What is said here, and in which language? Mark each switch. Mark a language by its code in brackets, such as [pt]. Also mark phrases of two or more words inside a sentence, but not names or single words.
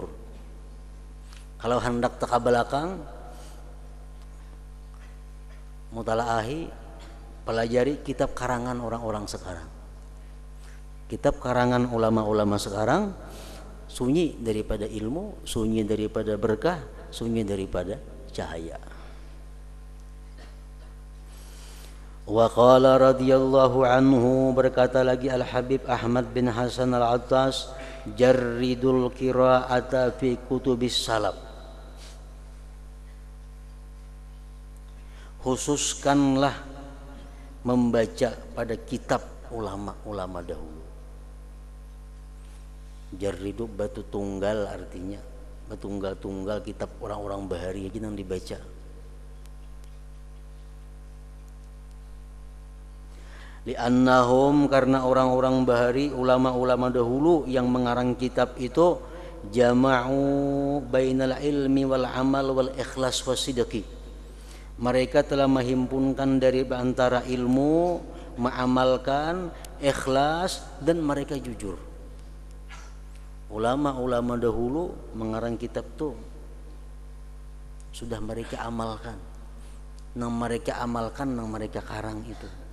[bjn] Kalau hendak teka belakang, mutalaahi, pelajari kitab karangan orang-orang sekarang. Kitab karangan ulama-ulama sekarang sunyi daripada ilmu, sunyi daripada berkah, sunyi daripada cahaya. [ar] Wa qala radhiyallahu anhu, [bjn] berkata lagi Al Habib Ahmad bin Hasan Al Attas, [ar] jarridul qira'ata fi kutubis salaf, [bjn] khususkanlah membaca pada kitab ulama-ulama dahulu. [ar] جرّدوا [bjn] tunggal, artinya betunggal-tunggal kitab orang-orang bahari yang dibaca. Li'annahum, karena orang-orang bahari, ulama-ulama dahulu yang mengarang kitab itu, [ar] jama'u bainal ilmi wal amal wal ikhlas wasidqi, [bjn] mereka telah menghimpunkan dari antara ilmu, mengamalkan, ikhlas, dan mereka jujur. Ulama-ulama dahulu mengarang kitab tuh sudah mereka amalkan, nang mereka karang itu.